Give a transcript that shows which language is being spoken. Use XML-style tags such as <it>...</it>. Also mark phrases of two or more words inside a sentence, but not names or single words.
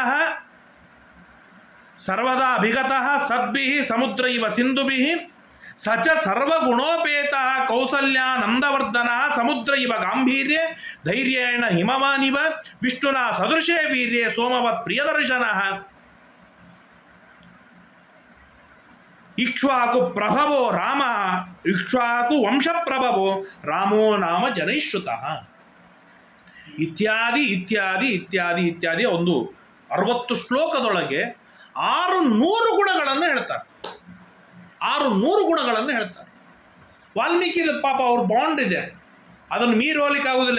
<sa>ಸರ್ವದಾ ಅಭಿಗತಃ ಸದ್ಭಿಃ ಸಮುದ್ರ ಇವ ಸಿಂಧುಭಿಃ ಸಚ ಸರ್ವಗುಣೋಪೇತ ಕೌಸಲ್ಯ ನಂದವರ್ಧನ ಸಮುದ್ರ ಇವ ಗಾಂಭೀರ್ಯ ಧೈರ್ಯೇಣ ಹಿಮವಾನಿವ ವಿಷ್ಣುನ ಸದೃಶೇ ವೀರ್ಯೆ ಸೋಮವತ್ ಪ್ರಿಯದರ್ಶನ ಇಕ್ಷ್ವಾಕು ಪ್ರಭವೋ ರಾಮ ಇಕ್ಷ್ವಾಕು ವಂಶಪ್ರಭವೋ ರಾಮೋ ನಾಮ ಜನೈಶ್ರುತಃ ಇತ್ಯಾದಿ ಇತ್ಯಾದಿ ಇತ್ಯಾದಿ ಇತ್ಯಾದಿ</sa> <kn>ಒಂದು 60 ಶ್ಲೋಕದೊಳಗೆ 600 ಗುಣಗಳನ್ನು ಹೇಳ್ತಾರೆ. 600 ಗುಣಗಳನ್ನು ಹೇಳ್ತಾರೆ. ವಾಲ್ಮೀಕಿದ ಪಾಪ ಅವ್ರ ಬಾಂಡ್ ಇದೆ, ಅದನ್ನು ಮೀರಿ ಹೋಗ್ಲಿಕ್ಕೆ ಆಗುವುದಿಲ್ಲ.</kn>